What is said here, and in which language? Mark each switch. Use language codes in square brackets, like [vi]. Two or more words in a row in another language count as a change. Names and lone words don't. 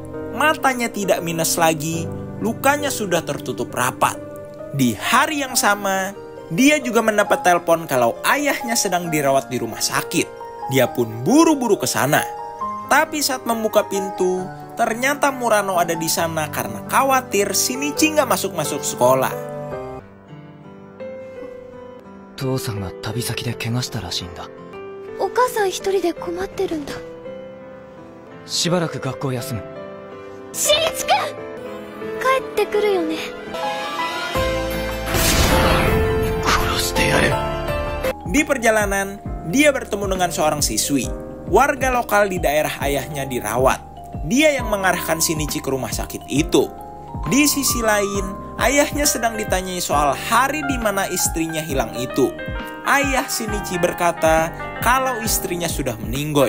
[id] Matanya tidak minus lagi, lukanya sudah tertutup rapat. Di hari yang sama, dia juga mendapat telepon kalau ayahnya sedang dirawat di rumah sakit. Dia pun buru-buru ke sana. Tapi saat membuka pintu, ternyata Murano ada di sana karena khawatir Shinichi nggak masuk-masuk sekolah. [ja] 父さんが旅先で怪我したらしいんだ。お母さん一人で困ってるんだ。しばらく学校休む。しんいちくん、帰ってくるよね。殺してやる。 [id] Di perjalanan, dia bertemu dengan seorang siswi, warga lokal di daerah ayahnya dirawat. Dia yang mengarahkan Shinichi ke rumah sakit itu. Di sisi lain, ayahnya sedang ditanyai soal hari di mana istrinya hilang itu. Ayah Shinichi berkata kalau istrinya sudah meninggoy.